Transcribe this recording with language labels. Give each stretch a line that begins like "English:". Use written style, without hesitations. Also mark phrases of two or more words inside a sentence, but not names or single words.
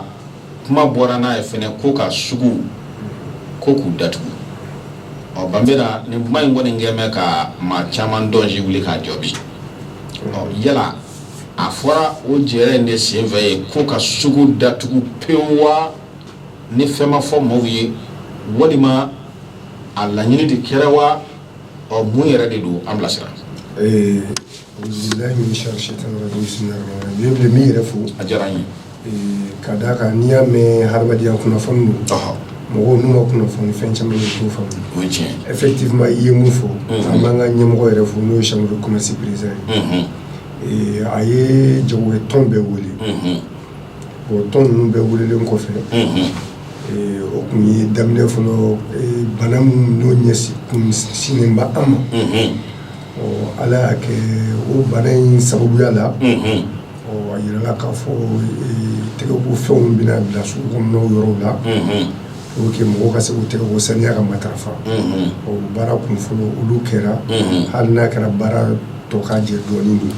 Bambara: kuma bɔra n'a ye fana ko ka sugu ko k'u datugu Bambera ni kuma in kɔni kɛ mɛ ka maa caman dɔnsi wuli k'a jɔ bi yala a fɔra o jɛrɛ in de sen fɛ ye ko ka sugu datugu pewu wa ni fɛn ma fɔ maaw ye walima a laɲini de kɛra wa mun yɛrɛ de don an bilasira
Arabic: بالله من الشيطان الرجيم بسم الله الرحمن الرحيم
Bambara: min yɛrɛ fo a diyara n ye ka d'a kan n'i y'a mɛn hadamadenya kunnafoni don mɔgɔw n'u ma kunnafoni fɛn caman bɛ t'o faamu o ye tiɲɛ effectivement i ye mun fɔ an b'an ka ɲɛmɔgɔ yɛrɛ fo n'o ye
French: chambre de commerce président
Bambara: ye a ye jagokɛ tɔn bɛɛ wele tɔn ninnu bɛɛ welelen kɔfɛ o tun ye daminɛ fɔlɔ bana min n'o ɲɛsinnen bɛ an ma ala y'a kɛ o bana in sababuya la a yirala k'a fɔ tɛgɛko fɛnw bɛna bila sugu kɔnɔnaw yɔrɔw la
French: pour que
Bambara: mɔgɔw ka se k'u tɛgɛko saniya ka matarafa baara kun fɔlɔ olu kɛra hali n'a kɛra baara tɔ ka jɛ dɔɔnin don